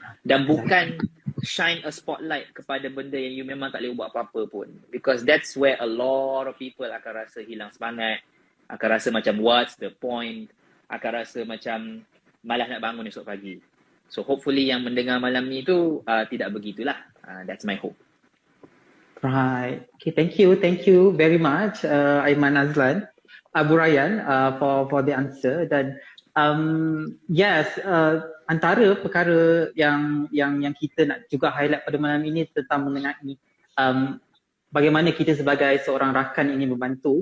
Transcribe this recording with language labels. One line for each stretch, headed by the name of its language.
Malay: Dan bukan
English: shine a spotlight
Malay: kepada benda yang you memang tak boleh buat apa-apa pun.
English: Because that's where a lot of people
Malay: akan rasa hilang semangat, akan rasa macam
English: what's the point,
Malay: akan rasa macam malas nak bangun esok pagi. So hopefully yang mendengar malam ni tu tidak begitulah.
English: That's my hope. Right. Okay, thank you very much, Aiman Azlan, Abu Rayyan, for the answer.
Malay: Dan yes, antara perkara yang kita nak juga highlight pada malam ini tentang mengenai bagaimana kita sebagai seorang rakan ini membantu.